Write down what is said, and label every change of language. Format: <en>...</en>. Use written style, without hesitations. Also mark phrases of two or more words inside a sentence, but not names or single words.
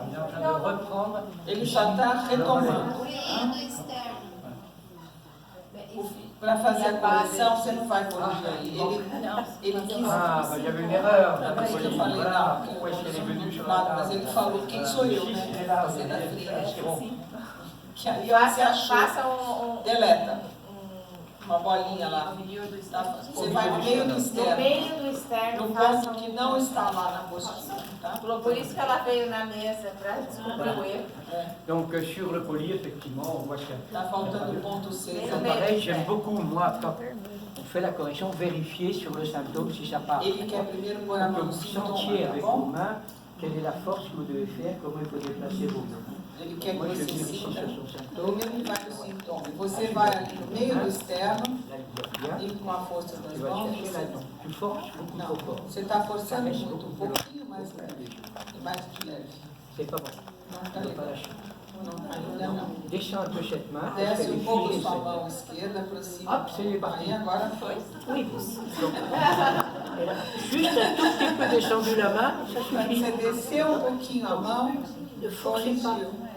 <fr>On est en train de reprendre.</fr> <pt>Ele já está retomando. Para fazer a correção, você não vai corrigir aí. Ele quis.</pt> <fr>Ah, bah, il y avait une erreur.</fr> <pt>Por isso que eu falei,</pt> <fr>Voilà.</fr> <pt>não,</pt> <fr>Pourquoi est-ce qu'elle est venue sur la</fr> <pt>mas</pt> <fr>table?</fr> <pt>ele falou, quem sou eu,</pt> <fr>Le 6, il est</fr> <pt>né?</pt> <fr>là,</fr> <pt>Você na frente.</pt> <fr>c'est bon.</fr> <pt>Que aí você achou. Faça Deleta. uma bolinha lá. No meio do Tá? externo. Você vai no meio do No externo, meio do externo, no faça ponto que não está lá na apostila. Tá? Por isso que ela veio na mesa, para descobrir o erro.</pt> <fr>Donc sur le colis, effectivement, on voit que</fr> <pt>Está faltando o ponto 6 ali.</pt> <fr>pareil, j'aime beaucoup, moi, quand on fait la correction, vérifier sur le symptôme si ça part.</fr> <pt>Ele quer primeiro pôr a</pt> <fr>Que</fr> <pt>mão no</pt> <fr>vous</fr> <pt>sintoma,</pt> <fr>sentiez</fr> <pt>tá</pt> <fr>avec</fr> <pt>bom?</pt> <fr>vos mains quelle est la force que vous devez faire, comment il faut déplacer vos mains.</fr> <pt>Ele quer que</pt> <fr>Moi, je</fr> <pt>você</pt> <fr>vérifie</fr> <pt>sinta.</pt> <fr>sur son symptôme.</fr> <pt>Primeiro ele vai no sintoma. E você vai ali no meio do externo</pt> <fr>Là, il doit bien.</fr> <pt>e com a força das</pt> <fr>Tu vas</fr> <pt>mãos.</pt> <fr>chercher</fr> <pt>Você...</pt> <fr>là-dedans. Tu forces beaucoup</fr> <pt>Não,</pt> <fr>trop fort.</fr> <pt>você está forçando muito, um pouquinho mais leve. E mais de leve.</pt> <fr>C'est pas bon.</fr> <pt>Não</pt> <fr>Tu</fr> <pt>está</pt> <fr>ne dois</fr> <pt>legal.</pt> <fr>pas lâcher.</fr> <pt>Não, ainda não.</pt> <fr>Descends un peu cette main.</fr> <pt>Desce</pt> <fr>fais</fr> <pt>um</pt> <fr>les</fr> <pt>pouco</pt> <fr>filets,</fr> <pt>sua</pt> <fr>c'est-</fr> <pt>mão esquerda, aproxima.</pt> <fr>Hop, c'est parti.</fr> <pt>Aí agora foi.</pt> <fr>Oui. Donc, elle a juste un tout petit peu descendu la main, ça</fr> <pt>Quando</pt> <fr>suffit.</fr> <pt>você desceu um pouquinho a mão,</pt> <fr>Ne forcez pas.</fr> <pt>corrigiu.</pt>